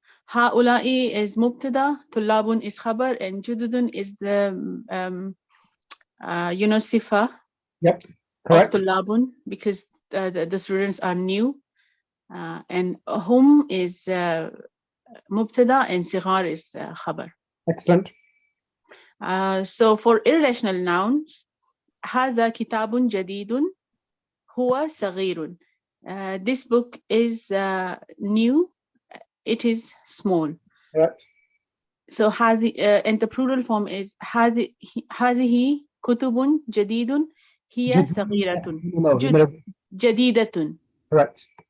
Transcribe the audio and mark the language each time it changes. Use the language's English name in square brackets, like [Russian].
[English] Haula'i is mubtada, tullabun is khabar, and jududun is the sifa. Yep. Correct. Of tullabun, because the students are new, and hum is mubtada and sighar is khabar. Excellent. So for irrational nouns, [Arabic] هذا كتاب جديد هو صغير. [English] This book is new, it is small. Correct. So and the plural form is [Arabic] هذه كتب جديد هي صغيرة. جديدة. [English] Correct.